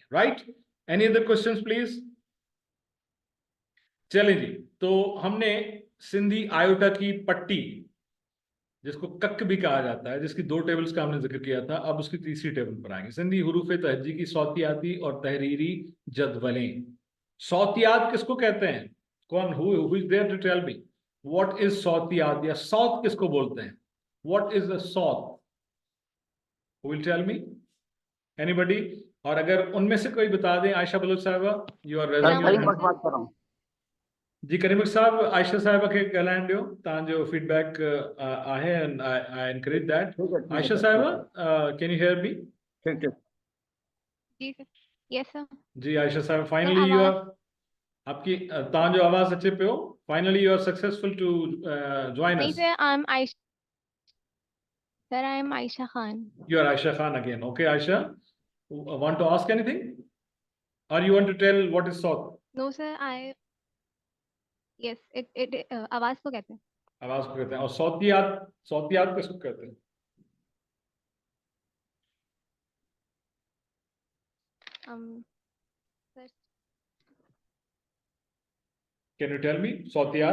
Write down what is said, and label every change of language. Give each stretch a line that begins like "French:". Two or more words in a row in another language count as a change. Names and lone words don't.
English: Right, any other questions please?
Hindi: चलें जी, तो हमने सिंधी आयोटा की पट्टी, जिसको कक भी कहा जाता है, जिसकी 2 टेबल्स का हमने जिक्र किया था, अब उसकी तीसरी टेबल पर आएंगे। सिंधी हुरूफ तहजी की सौतियाती और तहरीरी जदवलें। सौतियात किसको कहते हैं? कौन
English: who is there to tell me what is
Hindi: सौतियात, या सौत किसको बोलते हैं?
English: What is the saut? Who will tell me? एनीबॉडी?
Hindi: और अगर उनमें से कोई बता दें, आयशा बलोच साहिबा,
English: you are raising your hand.
Hindi: बात कर रहा हूँ
Sindhi: जी करीम साहब, आयशा साहिबा के ॻाल्हाइण ॾियो, तव्हांजो फीडबैक आहे,
English: And I encourage that. Aisha Sahiba, can you hear me?
Hindi: ठीक ठीक। जी सर,
English: yes sir.
Sindhi: जी आयशा साहिबा,
English: finally you are,
Sindhi: आपकी तव्हांजो आवाज़ अचे पियो,
English: finally you are successful to join
Hindi: नहीं अस।
English: Sir, I am Aisha Khan. You are Aisha Khan again. Okay, Aisha, want to ask anything? Or you want to tell what is South? No sir, I yes, it
Hindi: आवाज को कहते हैं। आवाज को कहते हैं। और सौतियात, सौतियात किसको कहते हैं? सर
English: Can you tell me? सौतियात,